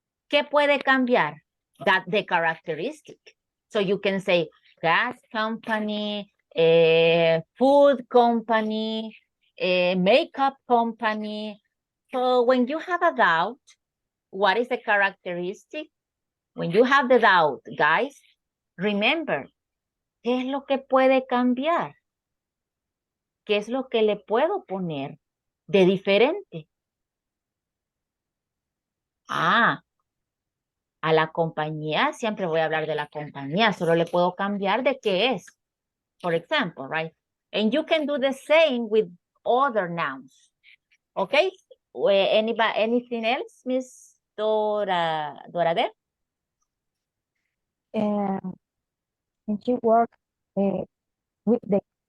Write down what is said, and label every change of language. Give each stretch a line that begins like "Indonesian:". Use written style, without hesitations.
Spanish: ¿Qué puede cambiar?
English: That the characteristic. So you can say gas company, food company, makeup company. So when you have a doubt, what is the characteristic? When you have the doubt, guys, remember,
Spanish: ¿qué es lo que puede cambiar? ¿Qué es lo que le puedo poner de diferente? Ah, a la compañía, siempre voy a hablar de la compañía, solo le puedo cambiar de qué es.
English: For example, right? And you can do the same with other nouns. Okay? Anybody, anything else, Miss Dorade? And she works with the